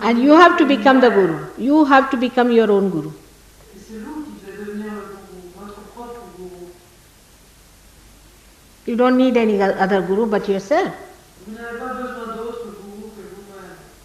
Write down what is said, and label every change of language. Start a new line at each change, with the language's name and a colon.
English: And you have to become the guru. You have to become your own guru.
French: Et c'est vous qui devez devenir le gourou, votre propre gourou.
English: You don't need any other guru but yourself.
French: Vous n'avez pas besoin d'autres gourous que vous-même.